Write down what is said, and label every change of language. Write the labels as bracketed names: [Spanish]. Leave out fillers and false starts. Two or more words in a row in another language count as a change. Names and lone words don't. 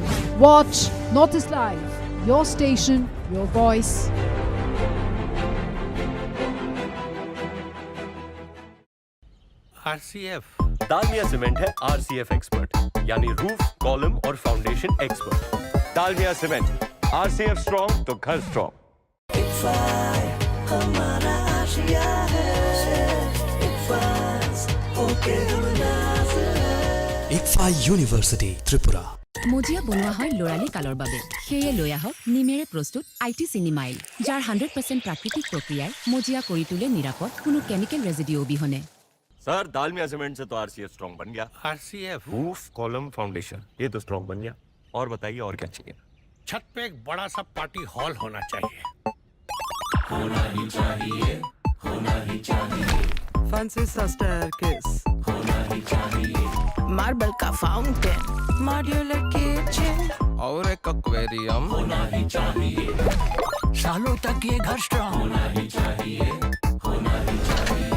[English] Watch Notice Live. Your station, your voice. [Hindi] RCF डालमिया सीमेंट है RCF एक्सपर्ट, यानी [English] roof, column [Hindi] और [English] foundation expert. [Hindi] डालमिया सीमेंट, RCF स्ट्रॉन्ग तो घर स्ट्रॉन्ग। [English] ICFA University, Tripura. [Assamese] মজিয়া বনোৱা হয় লৰালি কালৰ বাবে, সেয়ে লৈ আহক নিমেৰে প্ৰস্তুত IT চিনিমাইল, যাৰ 100% প্ৰাকৃতিক প্ৰক্ৰিয়াই মজিয়া কৰি তোলে নিৰাপদ, কোনো [English] chemical residue [Assamese] অবিহনে। [Hindi] सर डालमिया सीमेंट से तो RCF स्ट्रॉन्ग बन गया। RCF [English] roof, column, foundation, [Hindi] ये तो स्ट्रॉन्ग बन गया। और बताइए और क्या चाहिए? छत पे एक बड़ा सा [English] party hall [Hindi] होना चाहिए। फैंसी सा स्टेयरकेस होना ही चाहिए, मार्बल का फाउंटेन, [English] modular kitchen [Hindi] और एक एक्वेरियम होना ही चाहिए, सालों तक ये घर स्ट्रॉन्ग होना ही चाहिए, होना ही चाहिए।